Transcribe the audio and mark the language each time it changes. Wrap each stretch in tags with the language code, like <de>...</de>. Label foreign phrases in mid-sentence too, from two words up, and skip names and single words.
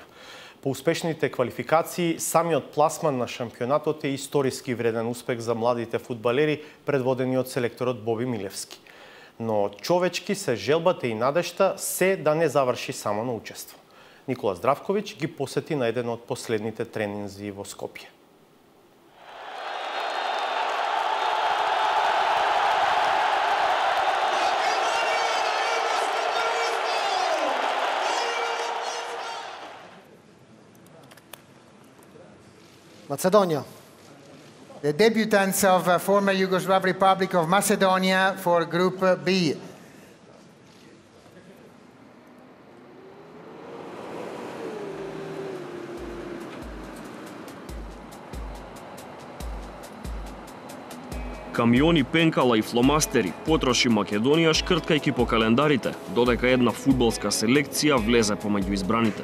<mk>По успешните квалификации, самиот пласман на шампионатот е историски вреден успех за младите фудбалери, предводени од селекторот Боби Милевски. Но човечки се желбата и надежта се да не заврши само на учество. Никола Здравковиќ ги посети на еден од последните тренинзи во Скопје.</mk> <en>Macedonia. The debutants of former Yugoslav Republic of Macedonia for Group B.</en> <mk>Камиони, пенкала и фломастери потроши Македонија шкрткајќи по календарите, додека една фудбалска селекција влезе помеѓу избраните.</mk>